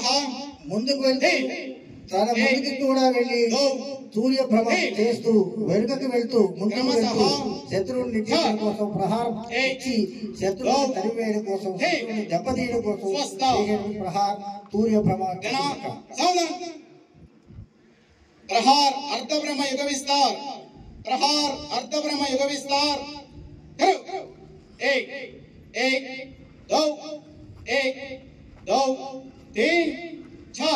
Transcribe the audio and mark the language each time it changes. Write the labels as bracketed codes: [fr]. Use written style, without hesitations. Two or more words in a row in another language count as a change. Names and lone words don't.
[te] ముందుకు వెళ్తే తన ముందుకి కూడా వెళ్ళి సూర్య భ్రమణం చేస్తూ వెనుకకి వెళ్తూ ముందుకు వెళ్తూ శత్రువుని నిర్ణయం కోసం ప్రహారం ఇచ్చి శత్రువుని తరివేయడం కోసం శత్రువుని దెబ్బతీయడం కోసం ప్రహార్ సూర్య భ్రమణ [hi] प्रहार अर्ध ब्रह्म युग विस्तार प्रहार अर्ध ब्रह्म युग विस्तार एक एक दो एक दो तीन चार